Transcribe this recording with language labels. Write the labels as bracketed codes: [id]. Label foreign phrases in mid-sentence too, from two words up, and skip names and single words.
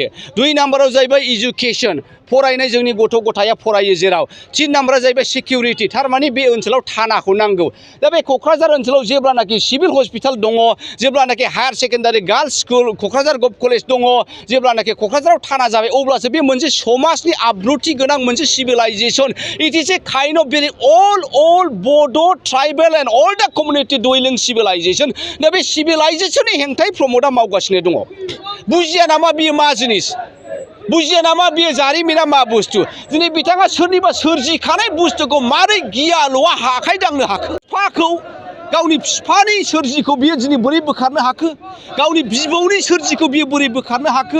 [brx] 2 नाम्बाराव जाहैबाय इडुकेसन फरायनाय जोंनि गथ' गथाया फरायो जेराव 3 नाम्बारा जाहैबाय सिकिउरिटि थारमाने बे ओनसोलाव थानाखौ नांगौ दा बे क'क्राझार ओनसोलाव जेब्लानाखि [en] civil hospital [brx] दङ जेब्लानाखि हायार सेकेन्डारि गार्ल्स स्कुल क'क्राझार गभ कलेज दङ जेब्लानाखि क'क्राझाराव थाना जाबाय अब्लासो बे मोनसे समाजनि आब्रुथि गोनां मोनसे सिभिलाइजेसन [en] it is a kind of very all Bodo tribal and all the community dwelling civilization [brx] दा बे सिभिलाइजेसननि हेंथायै प्रमदआ मावगासिनो दङ बुजिया नामा बियो मा जिनिस बुजिया नामा बियो जारिमिना मा बुस्थु दिनै बिथाङा सोरनिबा सोरजिखानाय बुस्थुखौ मारै गियाल'आ आखाइ दांनो हाखो बिफाखौ गावनि बिफानि सोरजिखौ बियो दिनै बोरै बोखारनो हाखो गावनि बिबौनि सोरजिखौ बियो बोरै बोखारनो हाखो